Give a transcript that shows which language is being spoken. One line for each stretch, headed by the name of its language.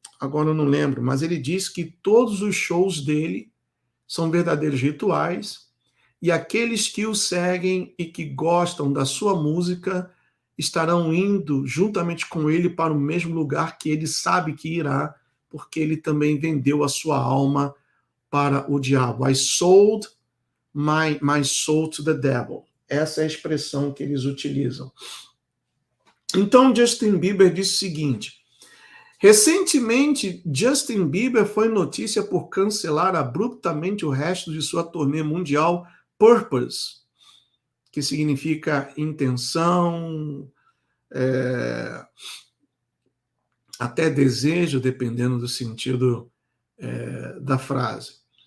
Portuguese: Agora eu não lembro, mas ele diz que todos os shows dele são verdadeiros rituais e aqueles que o seguem e que gostam da sua música estarão indo juntamente com ele para o mesmo lugar que ele sabe que irá, porque ele também vendeu a sua alma para o diabo.
English: I sold my soul to the devil.
Portuguese: Essa é a expressão que eles utilizam. Então, Justin Bieber disse o seguinte: recentemente, Justin Bieber foi notícia por cancelar abruptamente o resto de sua turnê mundial Purpose, que significa intenção, até desejo, dependendo do sentido da frase.